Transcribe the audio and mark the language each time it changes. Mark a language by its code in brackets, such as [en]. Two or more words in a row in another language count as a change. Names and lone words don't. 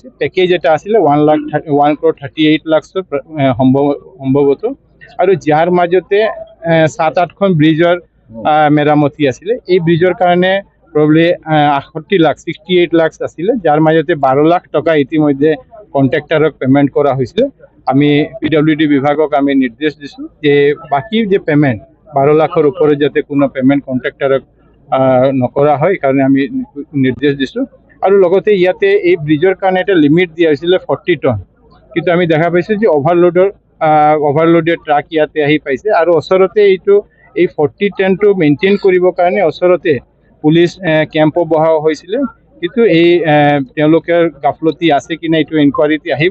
[as] পেকেজ এটা আছিলে 1,38 লাখ সম্ভৱত, আৰু যাৰ মাজতে 7-8খন ব্ৰিজৰ মেৰামতি আছিলে। এই ব্ৰিজৰ কাৰণে প্ৰবলি 68 লাখ আছিলে, যাৰ মাজতে 12 লাখ টকা ইতিমধ্যে কন্ট্রাক্টরক পেমেন্ট [bn] করা হয়েছিল। [as] আমি PWD বিভাগক আমি নির্দেশ দিছোঁ যে বাকি যে পেমেন্ট 12 লাখৰ ওপৰত যাতে কোনো পেমেন্ট কন্ট্রাক্টরক নকৰা হয়, কাৰণে আমি নিৰ্দেশ দিছোঁ। আৰু লগতে ইয়াতে এই ব্ৰিজৰ কাৰণে এটা লিমিট দিয়া হৈছিলে 40 টন, কিন্তু আমি দেখা পাইছোঁ যে [en] overloaded truck [as] ইয়াতে আহি পাইছে, আৰু ওচৰতে এই 40 টনটো মেইনটেইন কৰিবৰ কাৰণে ওচৰতে [en] police camp [as] বহা হৈছিলে, কিন্তু এই তেওঁলোকৰ গাফলতি আছে কি না এইটো ইনকোয়ারিতে আহিব।